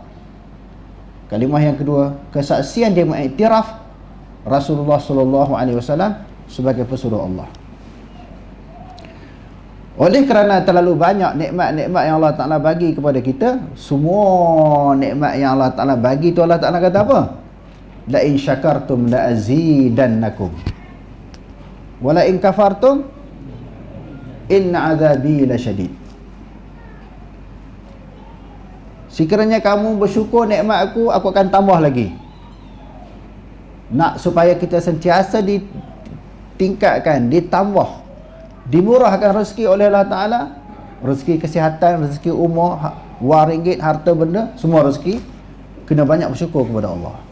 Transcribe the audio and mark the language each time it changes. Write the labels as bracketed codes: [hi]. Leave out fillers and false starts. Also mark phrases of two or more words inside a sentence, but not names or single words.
[ms] Kalimah yang kedua, kesaksian dia mengiktiraf Rasulullah [ar] صلى الله عليه وسلم [ms] sebagai pesuruh Allah. Oleh kerana terlalu banyak nikmat-nikmat yang Allah Ta'ala bagi kepada kita, semua nikmat yang Allah Ta'ala bagi tu Allah Ta'ala kata apa? [ar] لئن شكرتم لأزيدنكم ولئن كفرتم إن عذابي لشديد. [ms] Sekiranya kamu bersyukur nikmat aku akan tambah lagi. Nak supaya kita sentiasa ditingkatkan, ditambah, dimurahkan rezeki oleh Allah Ta'ala, rezeki kesihatan, rezeki umur, wang ringgit, harta benda, semua rezeki, kena banyak bersyukur kepada Allah.